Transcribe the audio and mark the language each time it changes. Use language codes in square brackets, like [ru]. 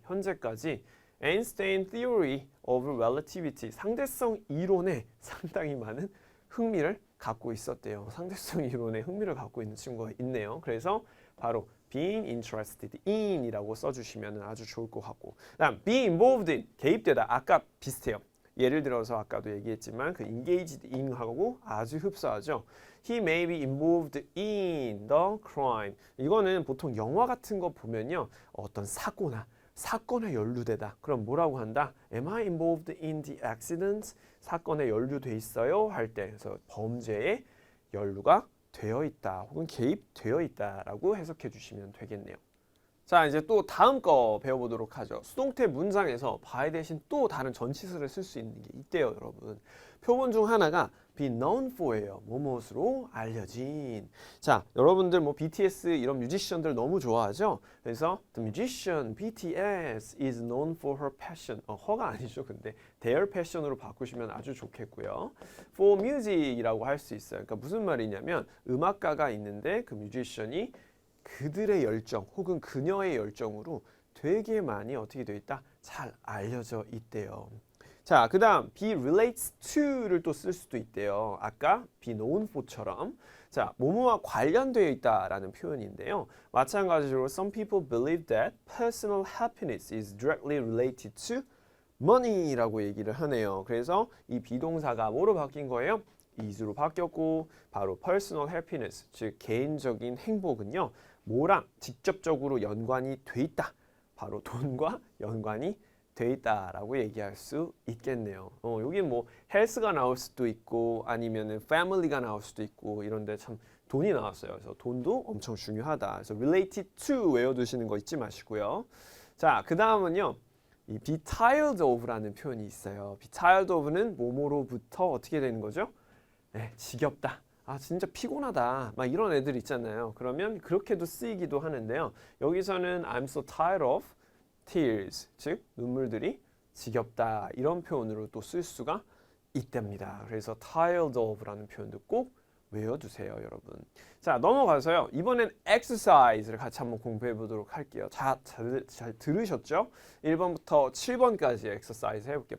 [ko] 현재까지 Einstein theory of relativity 상대성 이론에 상당히 많은 흥미를 갖고 있었대요. 상대성 이론에 흥미를 갖고 있는 친구가 있네요. 그래서 바로 being interested in 이라고 써주시면 아주 좋을 것 같고, 다음 be involved in 개입되다. 아까 비슷해요. 예를 들어서 아까도 얘기했지만 그 engaged in하고 아주 흡사하죠. [en] He may be involved in the crime. [ko] 이거는 보통 영화 같은 거 보면요. 어떤 사건에 연루되다. 그럼 뭐라고 한다? [en] Am I involved in the accident? [ko] 사건에 연루돼 있어요? 할 때 그래서 범죄에 연루가 되어 있다. 혹은 개입되어 있다라고 해석해 주시면 되겠네요. 자, 이제 또 다음 거 배워보도록 하죠. 수동태 문장에서 by 대신 또 다른 전치사를 쓸 수 있는 게 있대요, 여러분. 표본 중 하나가 be known for예요. 뭐뭇으로 알려진. 자, 여러분들 뭐 BTS 이런 뮤지션들 너무 좋아하죠? [en] 그래서 the musician BTS is known for her passion. [ko] her가 아니죠, 근데 [en] their passion [ko] 으로 바꾸시면 아주 좋겠고요. for music이라고 할 수 있어요. 그러니까 무슨 말이냐면 음악가가 있는데 그 뮤지션이 그들의 열정 혹은 그녀의 열정으로 되게 많이 어떻게 되어 있다? 잘 알려져 있대요. 자, 그 다음 be relates to를 또 쓸 수도 있대요. 아까 be known for처럼. 자, 뭐뭐와 관련되어 있다라는 표현인데요. 마찬가지로 [en] some people believe that personal happiness is directly related to money [ko] 라고 얘기를 하네요. 그래서 이 비동사가 뭐로 바뀐 거예요? is로 바뀌었고 바로 personal happiness, 즉 개인적인 행복은요. 뭐랑 직접적으로 연관이 돼 있다. 바로 돈과 연관이 돼 있다라고 얘기할 수 있겠네요. 여기 뭐 health가 나올 수도 있고 아니면은 family가 나올 수도 있고 이런데 참 돈이 나왔어요. 그래서 돈도 엄청 중요하다. 그래서 related to 외워두시는 거 잊지 마시고요. 자, 그 다음은요. 이 be tired of라는 표현이 있어요. be tired of는 뭐뭐로부터 어떻게 되는 거죠? 네, 지겹다. 아, 진짜 피곤하다. 막 이런 애들 있잖아요. 그러면 그렇게도 쓰이기도 하는데요. 여기서는 [en] I'm so tired of tears, [ko] 즉 눈물들이 지겹다. 이런 표현으로 또 쓸 수가 있답니다. 그래서 tired of라는 표현도 꼭 외워두세요, 여러분. 자, 넘어가서요. 이번엔 exercise를 같이 한번 공부해 보도록 할게요. 잘 들으셨죠? 1번부터 7번까지 exercise 해볼게요.